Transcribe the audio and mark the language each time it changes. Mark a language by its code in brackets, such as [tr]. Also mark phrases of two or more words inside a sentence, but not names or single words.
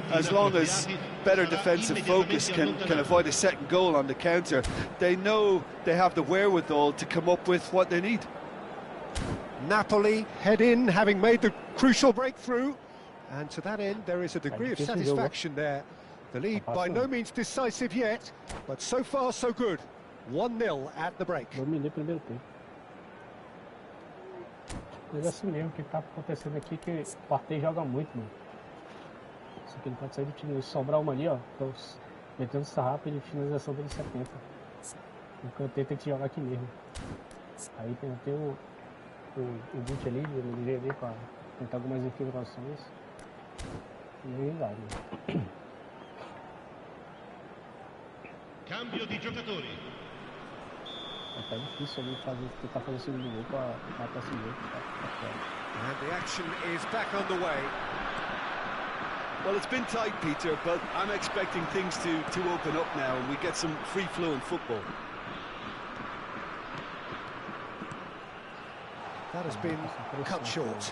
[en] As long as better defensive focus can avoid a second goal on the counter, they know they have the wherewithal to come up with what they need. Napoli head in, having made the crucial breakthrough. And to that end, there is a degree of satisfaction there. The lead by no means decisive yet, but so far so good. 1-0 at the break. [pt] Dominei primeiro tempo. Mas assim mesmo, o que tá acontecendo aqui é que o Partey joga muito, mano. Só que ele pode sair do time, sobrar uma ali, ó. Então, metendo sarrafo de finalização dele 70. O Kanté tem que jogar aqui mesmo. Aí tem o Gucci ali, ele veio ali pra tentar algumas infiltrações. E aí vai, né? [it] Cambio di giocatori. [pt] Tá difícil ali tentar fazer o segundo gol pra matar esse jogo. [en] And the action is back underway. Well, it's been tight, Peter, but I'm expecting things to open up now and we get some free-flowing football. That has been cut short.